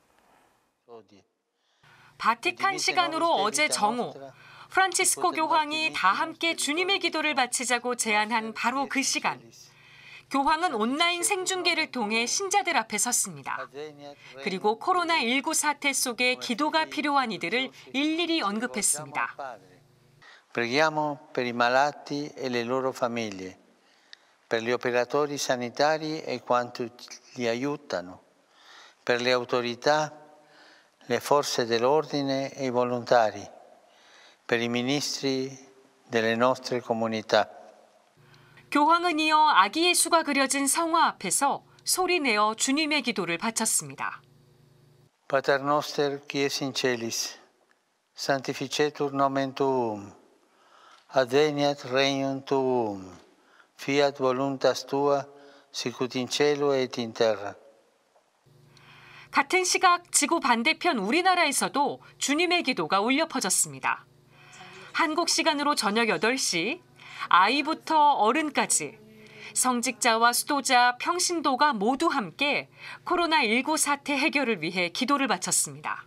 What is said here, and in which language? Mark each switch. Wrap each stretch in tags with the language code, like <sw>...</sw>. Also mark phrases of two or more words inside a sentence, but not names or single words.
<ko>바티칸 시간으로 어제 정오, 프란치스코 교황이 다 함께 주님의 기도를 바치자고 제안한 바로 그 시간. 교황은 온라인 생중계를 통해 신자들 앞에 섰습니다. 그리고 코로나19 사태 속에 기도가 필요한 이들을 일일이 언급했습니다.</ko> <it>Preghiamo per i malati e le loro famiglie, per gli operatori sanitari e quanti li aiutano, per le autorità, le forze dell'ordine e i volontari, per i ministri delle nostre comunità.</it> <ko>교황은 이어 아기 예수가 그려진 성화 앞에서 소리내어 주님의 기도를 바쳤습니다.</ko> <la>Pater noster qui es in celis, sanctificetur nomen tuum, adveniat regnum tuum, fiat voluntas tua, sicut in cielo et in terra.</la> <ko>같은 시각 지구 반대편 우리나라에서도 주님의 기도가 울려 퍼졌습니다. 한국 시간으로 저녁 8시, 아이부터 어른까지 성직자와 수도자, 평신도가 모두 함께 코로나19 사태 해결을 위해 기도를 바쳤습니다.</ko>